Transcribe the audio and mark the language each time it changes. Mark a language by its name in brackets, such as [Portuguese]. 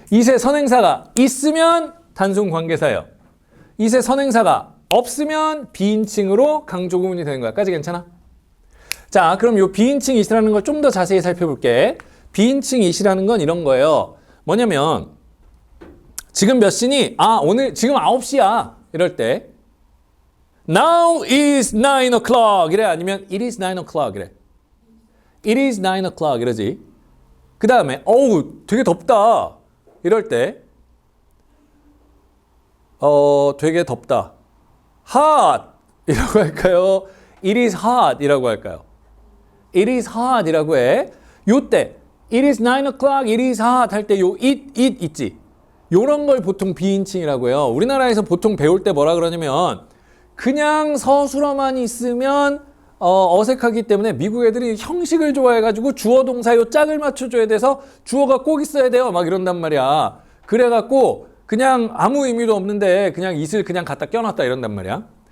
[Korean] it에 선행사가 있으면 단순 관계사예요. it에 선행사가 없으면 비인칭으로 강조구문이 되는 거야. 까지 괜찮아? 자, 그럼 요 비인칭 it이라는 걸 좀 더 자세히 살펴볼게. 비인칭 it이라는 건 이런 거예요. 뭐냐면 지금 몇 시니? 아, 오늘 지금 9시야. [English] 이럴 때 Now is 9 o'clock [Korean] 이래 아니면 [English] It is 9 o'clock 이래. It is 9 o'clock [Korean] 이러지. [English] 그 다음에 어우 되게 덥다 이럴 때 되게 덥다 hot 이라고 할까요? It is hot [Korean] 이라고 할까요? [English] It is hot [Korean] 이라고 해. [English] 요때 It is 9 o'clock, it is hot [Korean] 할 때 요 [English] it [Korean] 있지. 요런 걸 보통 비인칭이라고 해요. 우리나라에서 보통 배울 때 뭐라 그러냐면 그냥 서술어만 있으면 어색하기 때문에 미국 애들이 형식을 좋아해가지고 주어 동사 요 짝을 맞춰줘야 돼서 주어가 꼭 있어야 돼요. 막 이런단 말이야. 그래갖고 그냥 아무 의미도 없는데 그냥 it을 그냥 갖다 껴놨다 이런단 말이야.